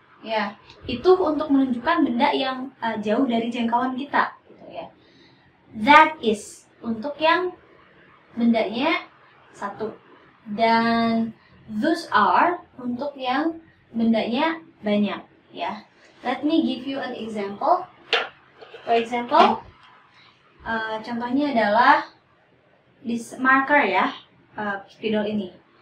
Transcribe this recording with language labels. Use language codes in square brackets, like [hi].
[id] Ya, itu untuk menunjukkan benda yang jauh dari jangkauan kita, gitu ya. That is untuk yang bendanya satu, dan those are untuk yang bendanya banyak, ya. [en] Let me give you an example. For example, [id] contohnya adalah [en] this marker, [id] ya, spidol ini.